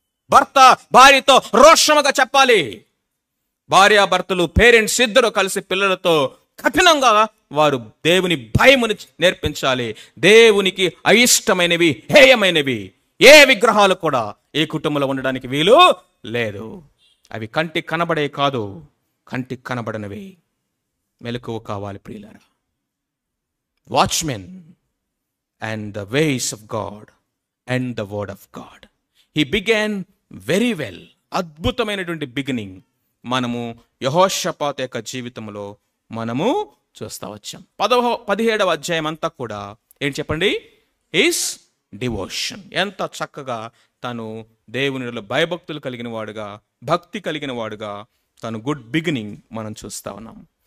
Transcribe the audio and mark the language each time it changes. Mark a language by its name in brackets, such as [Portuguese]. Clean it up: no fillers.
[Telugu] భర్త భార్యతో రోషముగా చెప్పాలి. భార్యాభర్తలు, పేరెంట్స్ ఇద్దరు కలిసి పిల్లలతో కఠినంగా వారు దేవుని భయముని నేర్పించాలి. దేవునికి అయిష్టమైనవి, హేయమైనవి ఏ విగ్రహాలు కూడా ఈ కుటుంబంలో ఉండడానికి వీలు లేదు. అవి కంటికి కనబడే కాదు, కంటికి కనబడనివి. మెలకువ కావాలి ప్రియులారా. [English] Watchmen and the ways of God and the word of God. He began very well. [Telugu] అద్భుతమైనటువంటి బిగినింగ్ మనము యెహోషాపాతు యొక్క జీవితంలో మనము చూస్తా వచ్చాం. 17వ అధ్యాయం అంతా కూడా ఏంటి చెప్పండి? [English] His devotion. [Telugu] ఎంత చక్కగా తను దేవునిలో భయభక్తులు కలిగిన వాడుగా, భక్తి కలిగిన వాడుగా తను గుడ్ బిగినింగ్ మనం చూస్తా ఉన్నాం.